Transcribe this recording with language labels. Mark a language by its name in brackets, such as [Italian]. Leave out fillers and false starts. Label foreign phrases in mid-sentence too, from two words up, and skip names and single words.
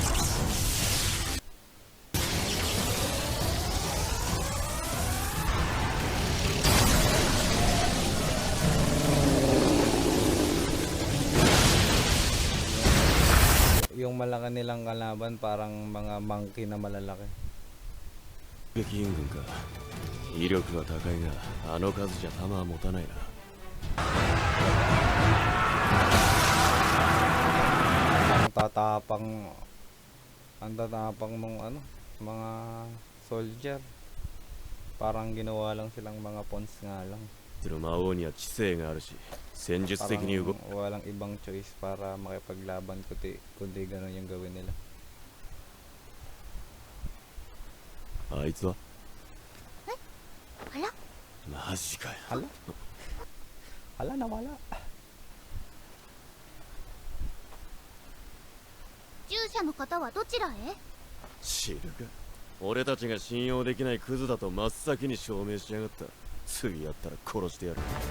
[Filipino] Yung malaki nilang kalaban parang mga monkey na malalaki. [Japanese] 撃員軍か。威力は高いがあの数じゃ弾は持たないな。 [Filipino] ang tatapang nung ano, mga soldier. Parang ginawa lang silang mga pawns nga lang. [Japanese] 魔王には知性があるし戦術的に動く。 [Filipino] Walang ibang choice para makipaglaban kundi ganun yung gawin nila. [Japanese] あいつはあら、マジかよ。 [Filipino] Hala, nawala. [Japanese] 従者の方はどちらへ？知るか。俺たちが信用できないクズだと真っ先に証明しやがった。次やったら殺してやる。